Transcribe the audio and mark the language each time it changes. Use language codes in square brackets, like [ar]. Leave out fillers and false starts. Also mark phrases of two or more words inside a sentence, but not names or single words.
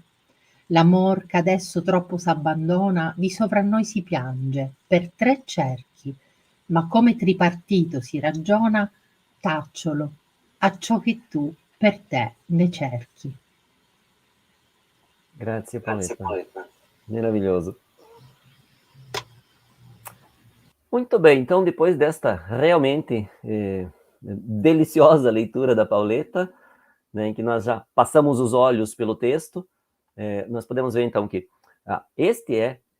[it] L'amor ch'adesso troppo s'abbandona, di sovra noi si piange, per tre cerchi, ma come tripartito si ragiona, tacciolo, acciò che tu per te ne cerchi. Grazie Paoletta, [pt] maravilhoso. Muito bem, então depois desta realmente deliciosa leitura da Paoletta, né, em que nós já passamos os olhos pelo texto, nós podemos ver então que este é